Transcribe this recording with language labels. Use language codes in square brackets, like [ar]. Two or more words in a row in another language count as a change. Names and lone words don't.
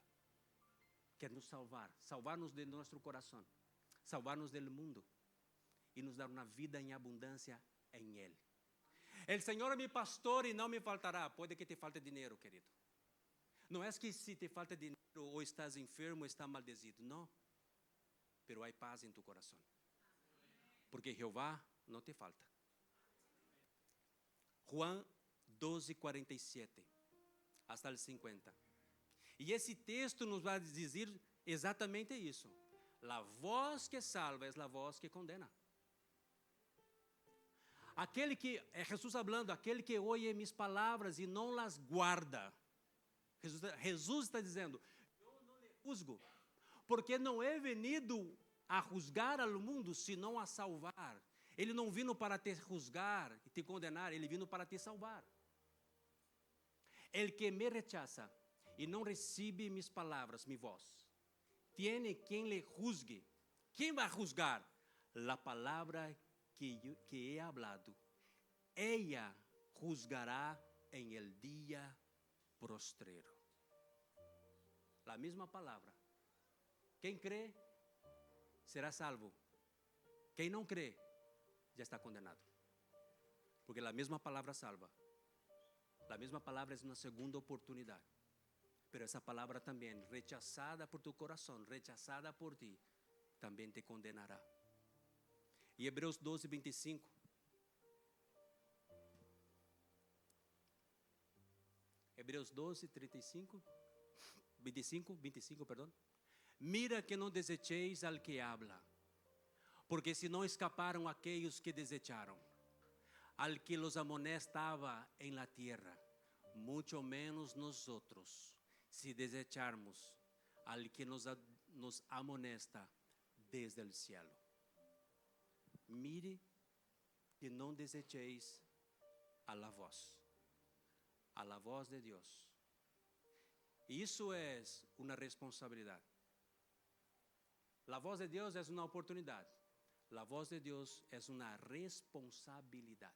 [pt] Quer nos salvar-nos de nosso coração, salvar-nos do mundo e nos dar uma vida em abundância em Ele. El Senhor é meu pastor e não me faltará. Pode que te falte dinheiro, querido. Não é que se te falta dinheiro ou estás enfermo ou estás maldecido. Não. Pero há paz em tu coração. Porque Jeová não te falta. Juan 12:47 [es] hasta el [pt] 50. E esse texto nos vai dizer exatamente isso. A voz que salva é a voz que condena. Aquele que, é Jesus falando, aquele que ouve minhas palavras e não las guarda. Jesus está dizendo, eu não lhe juzgo, porque não é venido a juzgar ao mundo, senão a salvar. Ele não vino para te juzgar e te condenar, ele vino para te salvar. El que me rechaza e não recebe minhas palavras, minha voz, tiene quem lhe juzgue. Quem vai juzgar? [es] A palavra que he hablado, ella juzgará en el día postrero. La misma [pt] palavra. Quem crê será salvo. Quem não crê já está condenado. Porque a mesma palavra salva. A mesma palavra é uma segunda oportunidade. Pero essa palavra também, rechazada por tu coração, rechazada por ti, também te condenará. E Hebreus 12:25. Hebreus 12:35. [es] 25, perdão. Mira que não desecheis al que habla, porque [pt] se não escaparam aqueles [es] que desecharam, al que los amonestava en la tierra, mucho menos nosotros, se desecharmos al que nos amonesta desde el cielo. Mire que não desecheis a la voz de Deus. [pt] Isso é uma responsabilidade. A voz de Deus é uma oportunidade. A voz de Deus é uma responsabilidade.